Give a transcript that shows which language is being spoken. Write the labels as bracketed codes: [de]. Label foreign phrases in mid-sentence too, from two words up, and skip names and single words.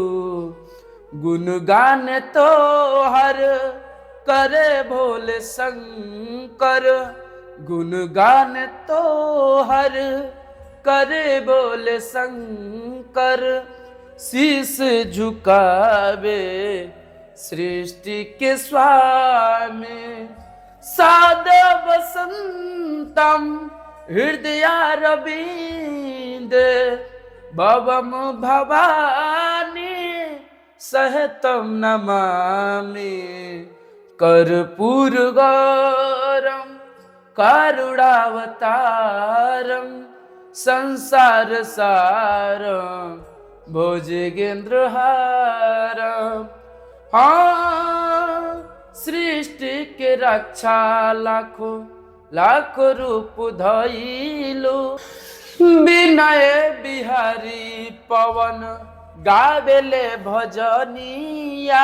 [bho] गुणगान तो हर करे भोले शंकर, गुणगान तो हर करे बोले शंकर। शीश झुकावे सृष्टि के स्वामी, [sa] सादा वसंतम हृदयारविंदे भवम भवानी सहितम नमामि। कर्पूर गौरम करुणावतारम संसार सारम भुजगेंद्रहारम। [bho] हाँ, सृष्टि के रक्षा लाखों लाखों रूप धइलू, विनय बिहारी पवन गावेले भजनिया।